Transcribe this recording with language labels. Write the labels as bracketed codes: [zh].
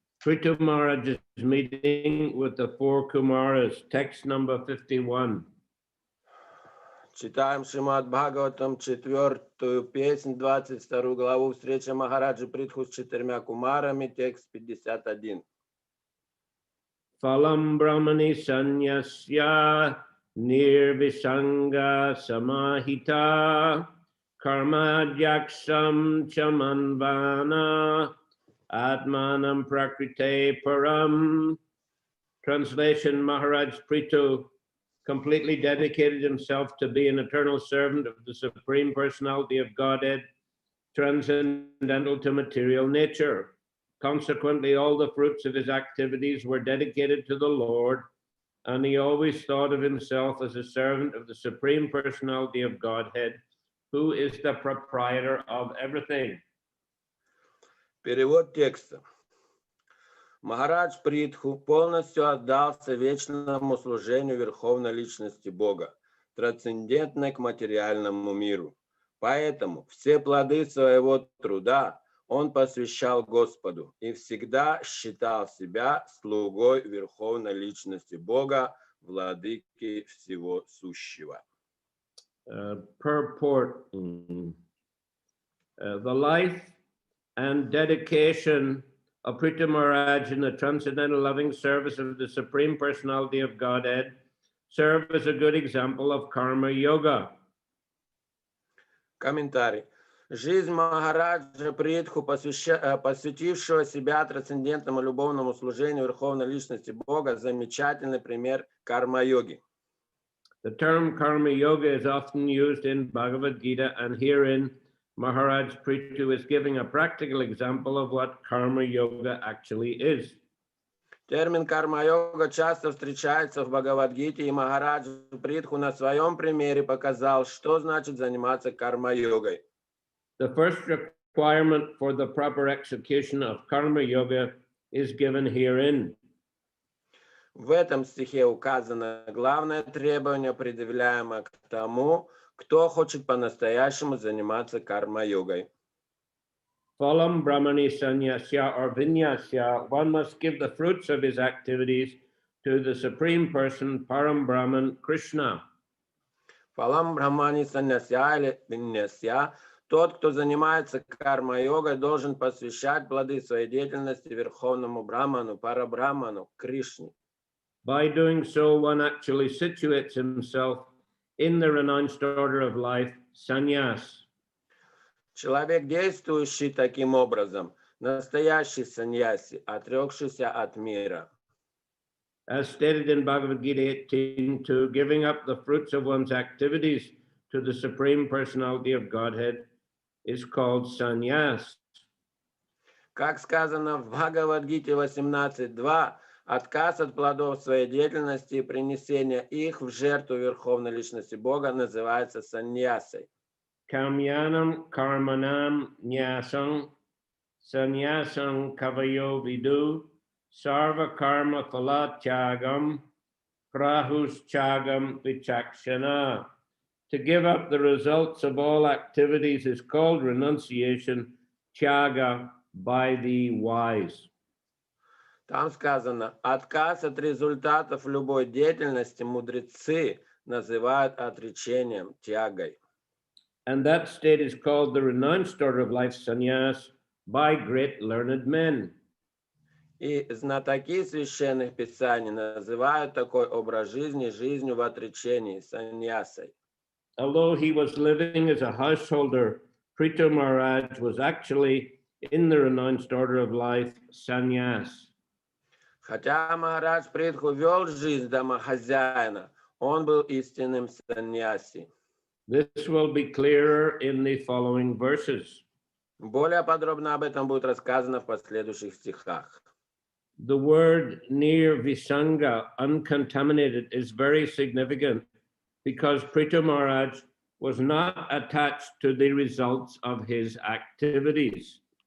[en] Prithu Maharaj is meeting with the four Kumaras, text number 51. [ru] Читаем Шримад Бхагаватам, 4-ю песнь, 22 главу, встреча Махараджа Притху с 4 кумарами, текст 51. [sa] Phalam Brahmani Sanyasya Nirvisanga Samahita Karma Jaksham Chamanvana Atmanam Prakrite Param. [en] Translation: Maharaj Prithu completely dedicated himself to be an eternal servant of the Supreme Personality of Godhead, transcendental to material nature. Consequently, all the fruits of his activities were dedicated to the Lord, and he always thought of himself as a servant of the Supreme Personality of Godhead, who is the proprietor of everything. [ru] Перевод текста. Махарадж Притху полностью отдался вечному служению Верховной Личности Бога, трансцендентной к материальному миру. Поэтому все плоды своего труда он посвящал Господу и всегда считал себя слугой Верховной Личности Бога, владыки всего сущего. [en] Purport. The life and dedication of Prithu Maharaj in the transcendental loving service of the Supreme Personality of Godhead serve as a good example of karma yoga. [ru] Комментарий. Жизнь Махараджа Притху, посвятившего себя трансцендентному любовному служению Верховной Личности Бога, замечательный пример карма-йоги. [en] The term karma yoga is often used in Bhagavad Gita, and herein Maharaj Prithu is giving a practical example of what karma yoga actually is. [ru] Термин карма-йога часто встречается в Бхагавадгите, и Махарадж Притху на своем примере показал, что значит заниматься карма-йогой. [en] The first requirement for the proper execution of karma yoga is given herein. [ru] В этом стихе указано главное требование, предъявляемое к тому, кто хочет по-настоящему заниматься карма-йогой. [sa] Phalam Brahmani Sanyasya or Vinyasya, [en] one must give the fruits of his activities to the Supreme Person, Param Brahman, Krishna. [sa] Пхалам Брахмани Саньясья или Виньясья, [ru] тот, кто занимается карма-йогой, должен посвящать плоды своей деятельности Верховному Брахману, Парабрахману, Кришне. [en] By doing so, one actually situates himself in the renounced order of life, sannyas. [ru] Человек, действующий таким образом, настоящий саньяси, отрекшийся от мира. [en] As stated in Bhagavad Gita 18:2, giving up the fruits of one's activities to the Supreme Personality of Godhead is called sannyas. [ru] Как сказано в Бхагавадгите 18.2, Отказ от плодов своей деятельности и принесение их в жертву Верховной Личности Бога называется саньясой. [sa] Kamyanam karmanam nyasam sannyasam kavayo vidu sarva karma phala tyagam prahus chagam vichakshana. [en] To give up the results of all activities is called renunciation, tyaga, by the wise. [ru] Там сказано, отказ от результатов любой деятельности мудрецы называют отречением, тягой. [en] And that state is called the renounced order of life, sannyas, by great learned men. [ru] И знатоки священных писаний называют такой образ жизни жизнью в отречении, саньясой. [en] Although he was living as a householder, Prithu Maharaj was actually in the renounced order of life, sannyas. [ru] Хотя Махарадж Притху вел жизнь домохозяина, он был истинным саньяси. [en] This will be clearer in the following verses. [ru] Более подробно об этом будет рассказано в последующих стихах. [en] The word nirvisanga, uncontaminated, is very significant because Prithu Maharaj was not attached to the results of his activities.